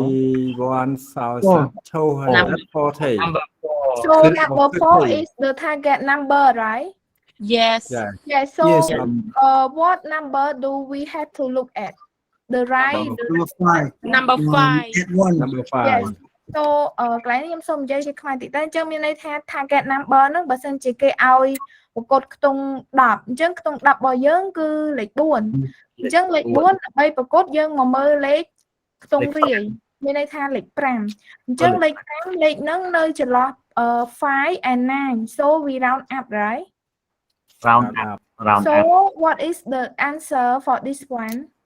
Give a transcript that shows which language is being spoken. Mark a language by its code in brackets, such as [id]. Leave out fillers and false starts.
[en] 71,240 so number 4 is the target number right yes yes so what number do we have to look at the right number 5 number 5 [km] yes so កន្លែងនេះខ្ញុំសូមនិយាយជាខ្មែរតិចតែអញ្ចឹងមានន័យថា target number ហ្នឹងបើសិនជាគេឲ្យប្រកួតខ្ទង់10អញ្ចឹងខ្ទង់10របស់យើងគឺលេខ4អញ្ចឹងលេខ4ដើម្បីប្រកួតយើងមកមើលលេខខ្ទង់រាយមានន័យថាលេខ5អញ្ចឹងលេខ5លេខហ្នឹងនៅចន្លោះ5 and 9 [en] so we round up right round up so what is the answer for this one